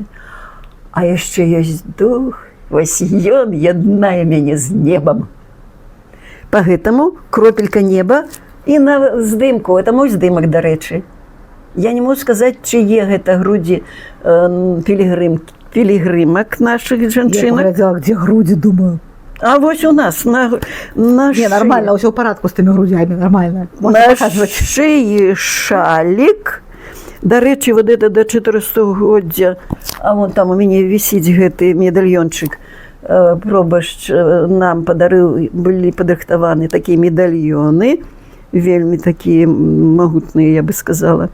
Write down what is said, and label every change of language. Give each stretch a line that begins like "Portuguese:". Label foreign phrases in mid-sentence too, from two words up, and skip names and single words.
Belarusian: А яшчэ ёсць дух, вось ён яднае мяне з небам. Поэтому кропелька неба і на здымку, это мой здымак, дарэчы. Я не могу сказаць, чые гэта грудзі пілігрымак наших
Russian: Я
Belarusian: жанчынак.
Russian: поглядела, где груди, думаю.
Belarusian: А вось у нас на
Russian: Не, нормально, все в порядку с теми грудями, нормально. Можно на показывать.
Belarusian: шыі шалік. Дарэчы,
Russian: вот это
Belarusian: до 400-годдзя, а вон там у мяне вісіць гэты медальёнчык. Пробашч нам падарыў, былі падрыхтаваны такія медальёны, вельмі такія магутныя,
Russian: я бы сказала.